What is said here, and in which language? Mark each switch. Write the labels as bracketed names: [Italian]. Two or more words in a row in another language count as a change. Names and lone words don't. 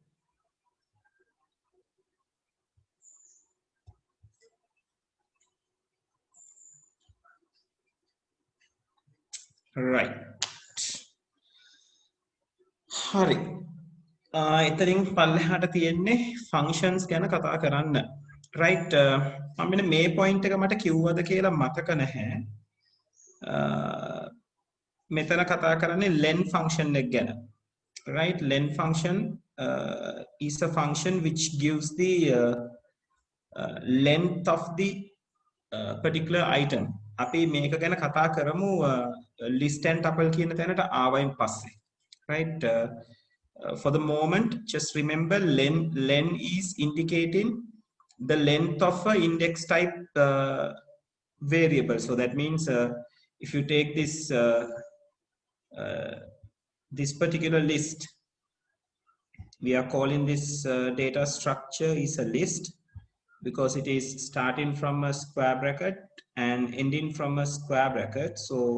[Sinhala] right හරි එතනින් පල්ලෙහාට තියෙන්නේ functions ගැන කතා කරන්න right මම මෙන්න මේ point එක මට කිව්වද කියලා මතක නැහැ මෙතන කතා කරන්නේ [English] len function [Sinhala] එක ගැන [English] right len function is a function which gives the length of the particular item [Sinhala] අපි මේක ගැන කතා කරමු [English] list and tuple [Sinhala] කියන තැනට ආවයින් පස්සේ [English] right for the moment just remember len is indicating the length of a index type variable so that means if you take this particular list we are calling this data structure is a list because it is starting from a square bracket and ending from a square bracket so